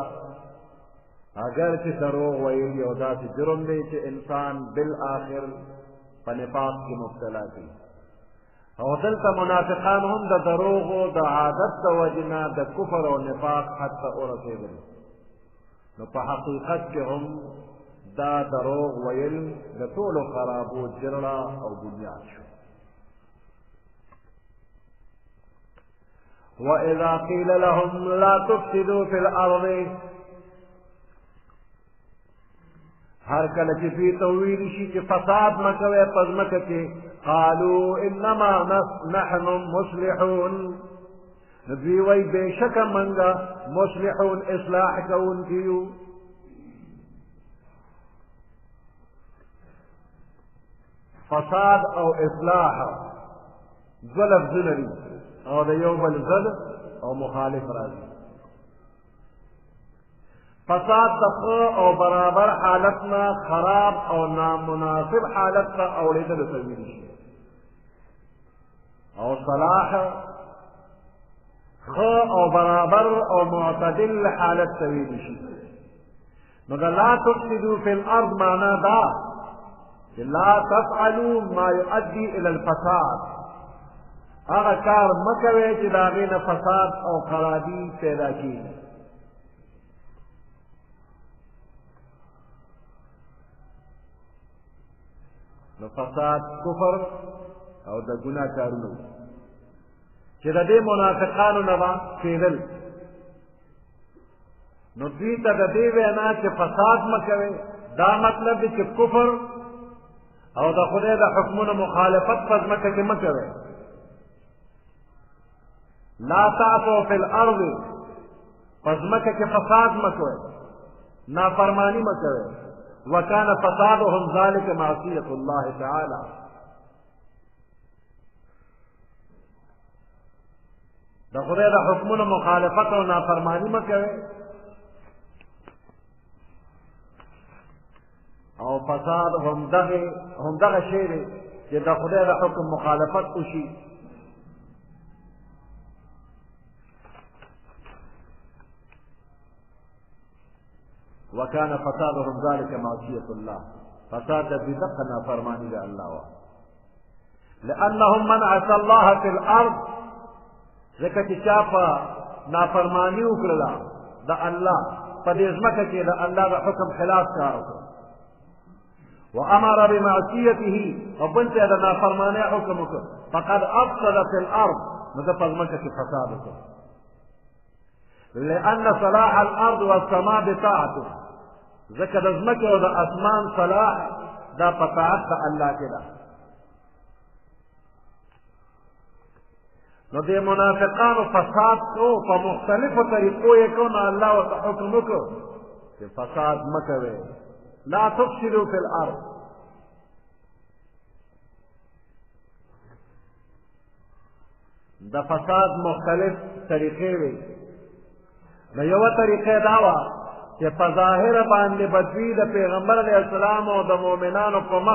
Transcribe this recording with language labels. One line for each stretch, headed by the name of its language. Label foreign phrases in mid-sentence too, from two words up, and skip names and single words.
Pashto: اگر چې دروغ ویل یو داسې جرم دی چې انسان بالآخر په نفاق کې مبتلا کوي او دلته منافقان هم د دروغو د عادت د وجې نه د کفر او نفاق حد ته ورسېدل. نو په حقیقت کې هم دا دروغ ویل د ټولو خرابو جرړه او بنیاد شو.
Arabic: وَإِذَا قِيلَ لَهُمْ لَا تُفْسِدُوا فِي الْأَرْضِ
Pashto: هر کله چې دوی ته وویل شي چې فساد مه کوئ په ځمکه کې
Arabic: قالوا انما نحن مصلحون
Pashto: نو دوی وایي بېشکه منګه مصلحون اصلاح کوونکي یو. فساد او اصلاح دوه لفظونه دي او د یو بل ضد او مخالف راځي. فساد د ښه او برابر حالت نه خراب او نامناسب حالت ته اورېدلو ته ویل شي او صلاح ښه او برابر او معتدل حالت ته ویل شي. نو د
Arabic: لا تفسدوا فی الارض
Pashto: معنا دا چې
Arabic: لا تفعلوا ما يؤدي الى الفساد
Pashto: هغه کار مه کوئ چې د هغې نه فساد او خرابي پیدا کېږي. نو فساد کفر او د ګناه کارونه چې د دې منافقانو نه به کېدل نو دوی ته د دې وینا چې فساد مه کوئ دا مطلب دی چې کفر او د خدای د حکمونو مخالفت په ځمکه کې مه کوئ.
Arabic: لا تعثوا فی الارض
Pashto: په ځمکه کې فساد مه کوئ نافرماني مه کوئ.
Arabic: وكان فسادهم ذلك معصية الله تعالى
Pashto: د خدای د حکمونو مخالفت او نافرماني مه کوئ او فساد هم دغه شی دی چې د خدای د حکم مخالفت وشي.
Arabic: وکان فسادهم ذلك معصیة الله،
Pashto: فساد د دې دغه نافرماني د الله وه.
Arabic: لأنهم من عصى الله في الأرض،
Pashto: ځکه چې چا په نافرماني وکړله د الله په دې ځمکه کې د الله د حکم خلاف کار وکړ،
Arabic: وأمر بمعصيته،
Pashto: او بل ته د نافرمانۍ حکم وکړ،
Arabic: فقد أفسد في الأرض،
Pashto: نو ده په ځمکه کې فساد وکړ.
Arabic: لأن صلاح الأرض والسماء بطاعته،
Pashto: ځکه د ځمکې او د اسمان صلاح دا په طاعت د الله کې ده. نو دې منافقانو فساد کو په مختلفو طریقو یې کو، نو الله ورته حکم وکړ چې فساد مه کوئ،
Arabic: لا تفسدوا في الأرض.
Pashto: د فساد مختلف طریقې وي. نو یوه طریقه دا وه چې په ظاهره باندې بدوي د پیغمبر علیه السلام او د مؤمنانو په مخ